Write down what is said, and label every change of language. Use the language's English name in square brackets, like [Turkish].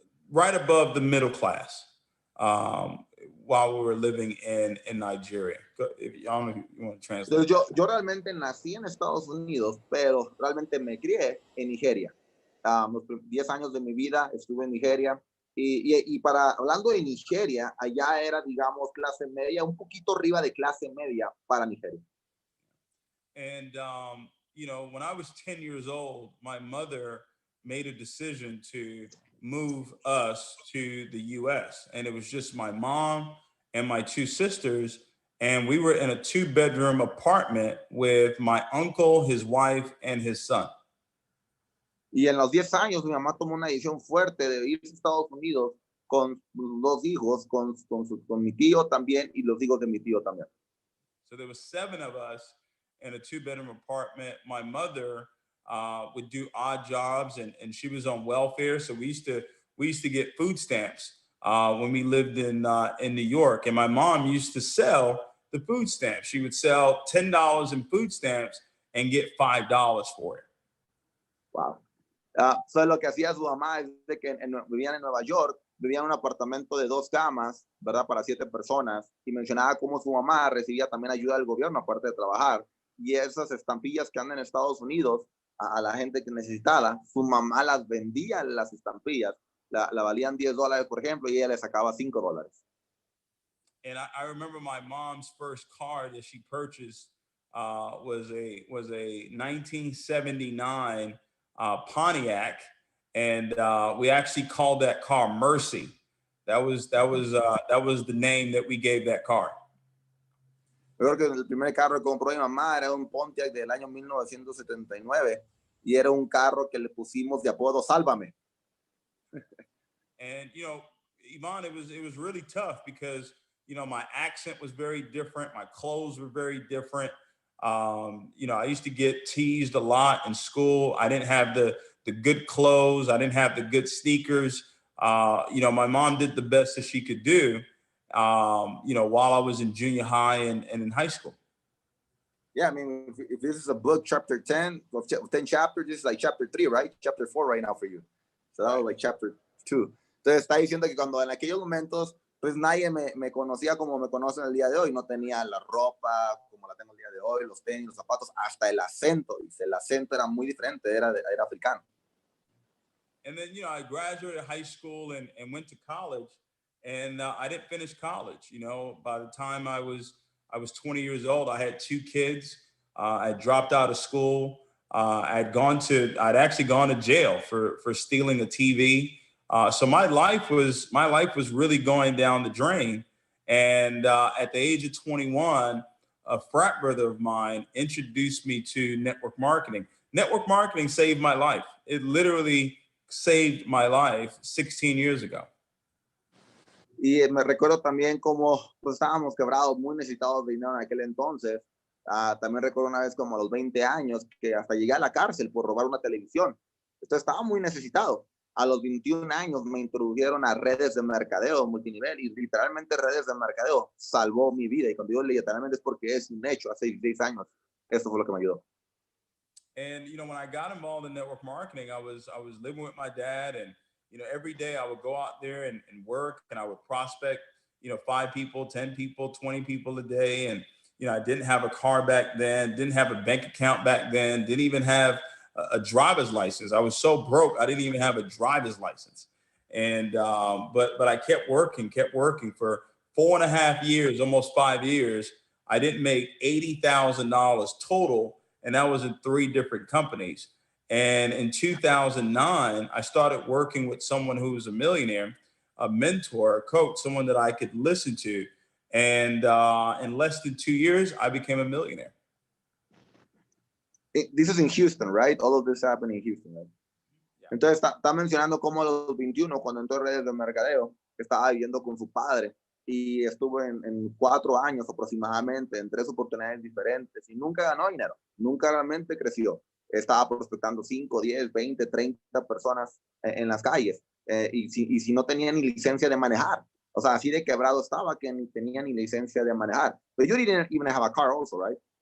[English] right above the middle class while we were living in Nigeria. I don't know if you want to translate. [Spanish] Yo realmente nací en Estados Unidos, pero realmente me crié en Nigeria. Los 10 años de mi vida estuve en Nigeria. Y hablando de Nigeria, allá era, digamos, clase media, un poquito arriba de clase media para Nigeria. [English] And, you know, when I was 10 years old, my mother made a decision to move us to the US. And it was just my mom and my two sisters. And we were in a 2-bedroom apartment with my uncle, his wife, and his son. [Spanish] Y en los 10 años, mi mamá tomó una decisión fuerte de irse a Estados Unidos con sus 2 hijos, con mi tío también y los hijos de mi tío también. [English] So there were 7 of us in a 2-bedroom apartment. My mother would do odd jobs, and she was on welfare. So we used to get food stamps when we lived in New York. And my mom used to sell the food stamps. She would sell $10 in food stamps and get $5 for it. Wow. So [Spanish] lo que hacía su mamá es de que vivían en Nueva York, vivían en un apartamento de 2 camas, ¿verdad? Para 7 personas, y mencionaba cómo su mamá recibía también ayuda del gobierno aparte de trabajar. Y esas estampillas que andan en Estados Unidos a la gente que necesitaba, su mamá las vendía, las estampillas, la valían $10, por ejemplo, y ella le sacaba $5. [English] And I remember my mom's first car that she purchased was a 1979 Pontiac, and we actually called that car Mercy. That was the name that we gave that car. [Spanish] Yo creo que el primer carro que compró mi mamá era un Pontiac del año 1979 y era un carro que le pusimos de apodo Sálvame. [English] And you know, Iman, it was really tough because you know my accent was very different, my clothes were very different. You know, I used to get teased a lot in school. I didn't have the good clothes. I didn't have the good sneakers. You know, my mom did the best that she could do, you know, while I was in junior high and in high school. Yeah, I mean, if this is a book, chapter 10, of 10 chapters, this is like chapter 3, right? Chapter 4 right now for you. So that was like chapter 2. [Spanish] Entonces está diciendo que cuando en aquellos momentos, pues nadie me conocía como me conocen el día de hoy. No tenía la ropa como la tengo el día de hoy, los tenis, los zapatos, hasta el acento. Dice, el acento era muy diferente, era africano. [English] And then, you know, I graduated high school and went to college, and I didn't finish college. You know, by the time I was 20 years old, I had 2 kids. I dropped out of school. I'd actually gone to jail for stealing a TV. So my life was really going down the drain. And at the age of 21, a frat brother of mine introduced me to network marketing. Network marketing saved my life. It literally saved my life 16 years ago. [Spanish] Y me recuerdo también como pues, estábamos quebrados, muy necesitados de dinero en aquel entonces. También recuerdo una vez como a los 20 años que hasta llegué a la cárcel por robar una televisión. Entonces estaba muy necesitado. A los 21 años me introdujeron a redes de mercadeo multinivel y literalmente redes de mercadeo salvó mi vida. Y cuando digo literalmente es porque es un hecho. Hace 16 años, esto fue lo que me ayudó. [English] And, you know, when I got involved in network marketing, I was living with my dad, and, you know, every day I would go out there and work, and I would prospect, you know, 5 people, 10 people, 20 people a day. And, you know, I didn't have a car back then, didn't have a bank account back then, didn't even have a driver's license. I was so broke, I didn't even have a driver's license. And, but I kept working for 4.5 years, almost 5 years. I didn't make $80,000 total. And that was in 3 different companies. And in 2009, I started working with someone who was a millionaire, a mentor, a coach, someone that I could listen to. And in less than 2 years, I became a millionaire. This is in Houston, right? All of this happened in Houston, right? Yeah. [Spanish] Entonces está mencionando cómo a los 21, cuando entró en redes de mercadeo, estaba viviendo con su padre. Y estuvo en 4 años aproximadamente en 3 oportunidades diferentes y nunca ganó dinero, nunca realmente creció. Estaba prospectando 5, 10, 20, 30 personas en las calles y si no tenía ni licencia de manejar. O sea, así de quebrado estaba que ni tenía ni licencia de manejar. [English] But you didn't even have a car also, right?